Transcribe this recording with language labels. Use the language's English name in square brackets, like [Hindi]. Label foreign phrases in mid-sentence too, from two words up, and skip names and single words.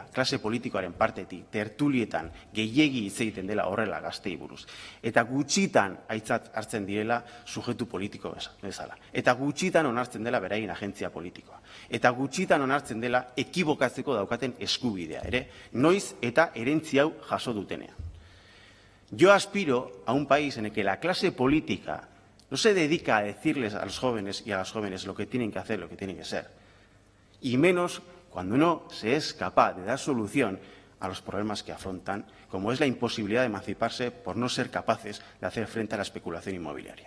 [Basque] Klase politikoaren partetik, tertulietan, gehiegi hitz egiten dela horrela gaztei buruz. Eta gutxitan aitzat hartzen direla sujetu politiko bezala. Eta gutxitan onartzen dela beraien agentzia politikoa. Eta gutxitan onartzen dela ekibokatzeko daukaten eskubidea, ere, noiz eta herentzi hau jaso dutenean. [Spanish] Yo aspiro a un país en el que la clase política no se dedica a decirles a los jóvenes y a las jóvenes lo que tienen que hacer, lo que tienen que ser. Y menos cuando no se es capaz de dar solución a los problemas que afrontan, como es la imposibilidad de emanciparse por no ser capaces de hacer frente a la especulación inmobiliaria.